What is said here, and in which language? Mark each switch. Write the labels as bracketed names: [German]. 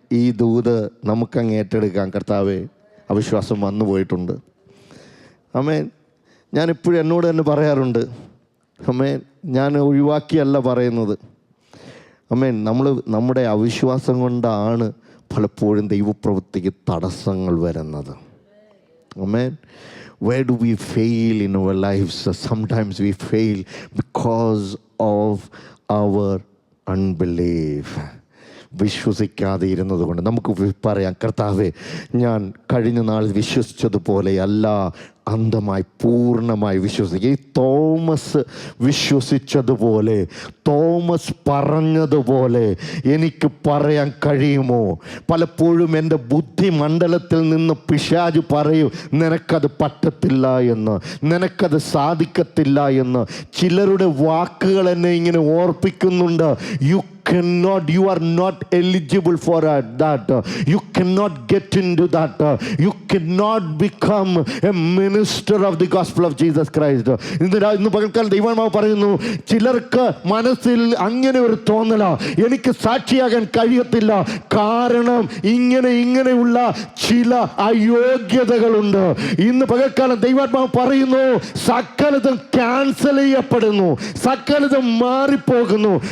[Malayalam] ഈ ദൂത് നമുക്കങ്ങ് ഏറ്റെടുക്കാം. കർത്താവേ, അവിശ്വാസം വന്നു പോയിട്ടുണ്ട്. ആമേൻ. ഞാനിപ്പോഴും എന്നോട് തന്നെ പറയാറുണ്ട്, ആമേൻ. ഞാൻ ഒഴിവാക്കിയല്ല പറയുന്നത്. ആമേൻ. നമ്മുടെ അവിശ്വാസം കൊണ്ടാണ് പലപ്പോഴും ദൈവപ്രവൃത്തിക്ക് തടസ്സങ്ങൾ വരുന്നത്. ആമേൻ. [English] Where do we fail in our lives? Sometimes we fail because of our unbelief. [Malayalam] വിശ്വസിക്കാതെ ഇരുന്നത് കൊണ്ട്. നമുക്ക് പറയാം, കർത്താവേ, ഞാൻ കഴിഞ്ഞ നാൾ വിശ്വസിച്ചതുപോലെ അല്ല അന്ധമായി പൂർണ്ണമായി വിശ്വസിക്കുക. ഈ തോമസ് വിശ്വസിച്ചതുപോലെ, തോമസ് പറഞ്ഞതുപോലെ എനിക്ക് പറയാൻ കഴിയുമോ? പലപ്പോഴും എൻ്റെ ബുദ്ധിമണ്ഡലത്തിൽ നിന്ന് പിശാച് പറയും, നിനക്കത് പറ്റത്തില്ല എന്ന്, നിനക്കത് സാധിക്കത്തില്ല എന്ന്. ചിലരുടെ വാക്കുകൾ എന്നെ ഇങ്ങനെ ഓർപ്പിക്കുന്നുണ്ട്. [English] You are not eligible for that. You cannot get into that. You cannot become a minister of the gospel of Jesus Christ. [Malayalam] ഇന്ന് പകൽക്കാലം ദൈവമാവ് പറയുന്നു, ചിലർക്ക് മനസ്സിൽ അങ്ങനെ ഒരു തോന്നല, എനിക്ക് സാക്ഷിയാകാൻ കഴിയത്തില്ല. കാരണം ഇങ്ങനെയുള്ള ചില അയോഗ്യതകളുണ്ട്. ഇന്ന് പകൽക്കാലം ദൈവാത്മാവ് പറയുന്നു, സകലതും ക്യാൻസൽ ചെയ്യപ്പെടുന്നു, സകലതും മാറിപ്പോകുന്നു.